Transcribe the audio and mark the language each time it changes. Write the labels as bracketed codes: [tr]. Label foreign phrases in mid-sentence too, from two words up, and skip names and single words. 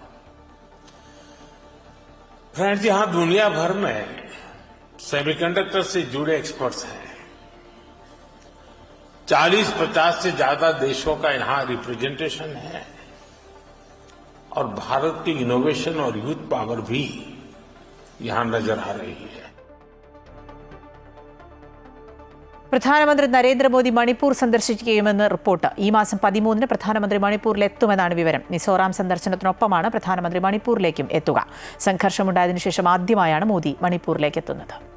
[hi] फ्रेंड्स, यहां दुनिया भर में सेमीकंडक्टर से जुड़े एक्सपर्ट्स हैं। 40-50 से ज्यादा देशों का यहां रिप्रेजेंटेशन है और भारत की इनोवेशन और [en] youth power [hi] भी यहां नजर आ रही है। [ml] പ്രധാനമന്ത്രി നരേന്ദ്രമോദി മണിപ്പൂർ സന്ദർശിക്കുകയുമെന്ന് റിപ്പോർട്ട്. ഈ മാസം 13-ന് പ്രധാനമന്ത്രി മണിപ്പൂരിലെത്തുമെന്നാണ് വിവരം. മിസോറാം സന്ദർശനത്തിനൊപ്പമാണ് പ്രധാനമന്ത്രി മണിപ്പൂരിലേക്കും എത്തുക. സംഘർഷമുണ്ടായതിനു ശേഷം ആദ്യമായാണ് മോദി മണിപ്പൂരിലേക്ക് എത്തുന്നത്.